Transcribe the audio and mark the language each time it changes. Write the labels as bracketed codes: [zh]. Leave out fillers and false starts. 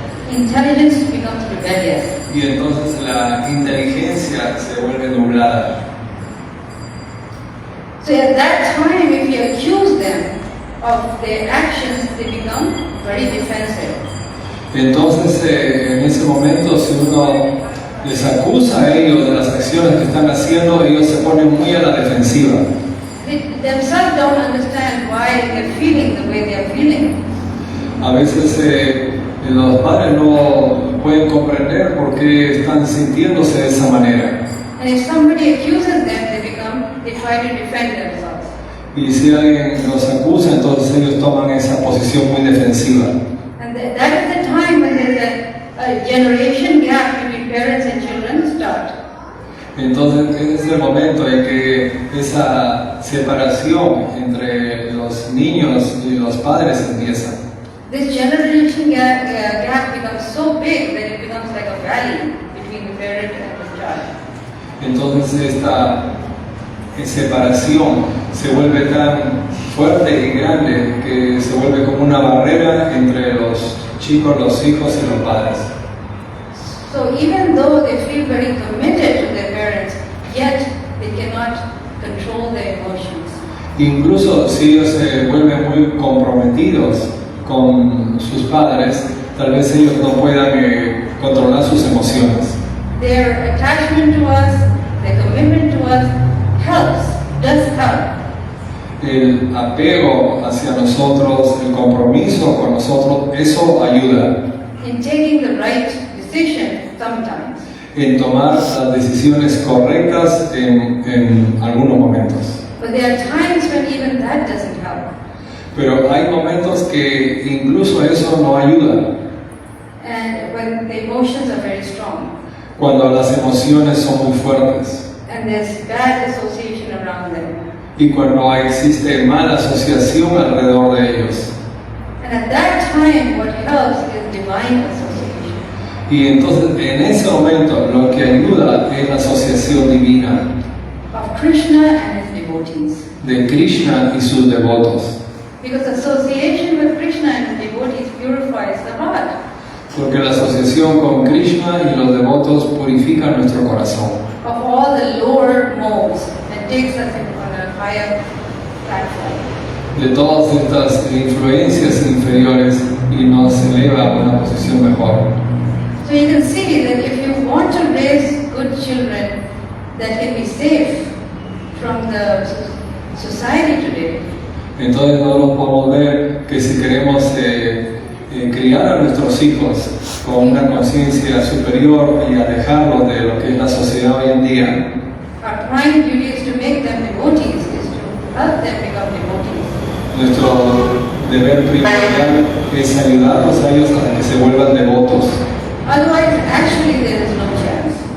[en] Intelligence becomes rebellious. [es] y entonces la inteligencia se vuelve nublada. [en] So at that time, if you accuse them of their actions, they become very defensive. [es] Entonces en ese momento si uno les acusa a ellos de las acciones que están haciendo, ellos se ponen muy a la defensiva. [en] They themselves don't understand why they're feeling the way they're feeling. [es] A veces los padres no pueden comprender por qué están sintiéndose de esa manera. [en] And if somebody accuses them, they try try to defend themselves. [es] Y si alguien los acusa, entonces ellos toman esa posición muy defensiva. [en] And that is the time when there's a generation gap between parents and children start. [es] Entonces ese es el momento en que esa separación entre los niños y los padres empieza. [en] This generation gap becomes so big that it becomes like a valley between the parent and the child. [es] Entonces esta separación se vuelve tan fuerte y grande que se vuelve como una barrera entre los chicos, los hijos y los padres. [en] So even though they feel very committed to their parents, yet they cannot control their emotions. [es] Incluso si ellos se vuelven muy comprometidos con sus padres, tal vez ellos no puedan controlar sus emociones. [en] Their attachment to us, their commitment to us does help. [es] El apego hacia nosotros, el compromiso con nosotros, eso ayuda [en] In taking the right decision sometimes. [es] en tomar las decisiones correctas en algunos momentos. [en] But there are times when even that doesn't help. [es] Pero hay momentos que incluso eso no ayuda, [en] And when the emotions are very strong [es] cuando las emociones son muy fuertes [en] and there's bad association around them. [es] y cuando existe mala asociación alrededor de ellos. [en] And at that time what helps is divine association. [es] Y entonces en ese momento lo que ayuda es la asociación divina [en] Of Krishna and his devotees. [es] de Krishna y sus devotos. [en] Because association with Krishna and his devotees purifies the heart. [es] Porque la asociación con Krishna y los devotos purifica nuestro corazón [en] Of all the lower modes and takes us on a higher platform. [es] de todas estas influencias inferiores y nos eleva a una posición mejor. [en] So you can see that if you want to raise good children that can be safe from the society today, [es] Entonces nosotros podemos ver que si queremos criar a nuestros hijos con una conciencia superior y alejarlos de lo que es la sociedad hoy en día, [en] our prime duty is to make them devotees, is to help them become devotees. [es] nuestro deber primordial es ayudarlos a ellos a que se vuelvan devotos. [en] Otherwise, actually there is no chance.